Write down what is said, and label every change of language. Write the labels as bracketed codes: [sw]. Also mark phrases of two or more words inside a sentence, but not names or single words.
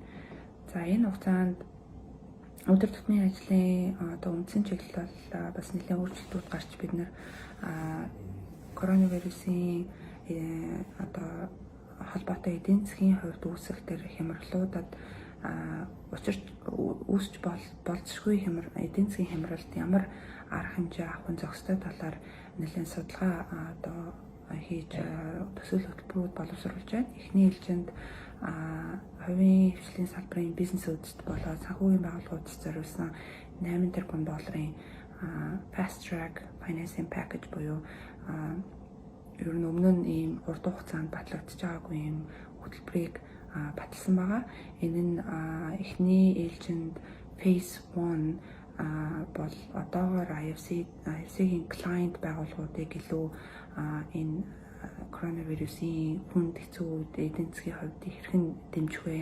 [mn] За энэ хугацаанд өдөр тутмын ажлын үндсэн чиглэл бол бас нэлээд өөрчлөлтүүд гарч бид нар коронавирусын холбоотой эдийн засгийн хувьд үүсэх тэр хямралуудад учирч үүсч болзошгүй эдийн засгийн хямралд ямар арга хэмжээ авах зохистой талаар нэлээд судалгаа хийж төсөл хөтөлбөрүүд боловсруулж байна. Эхний ээлжинд хувийн хвшлийн салбарын бизнесүүдэд болоод санхүүгийн байгууллагуудад зориулсан 8 тэрбум долларын [en] fast track financing package [mn] буюу ер нь өмнө нь ийм урт хугацаанд батлагдж байгаагүй ийм хөтөлбөрийг баталсан байгаа. Энэ нь эхний ээлжинд phase 1 бол одоогоор IFC-ийн client байгууллагуудыг илүү энэ коронавирусын хүнд хэцүү үед эдийн засгийн хувьд хэрхэн дэмжих вэ?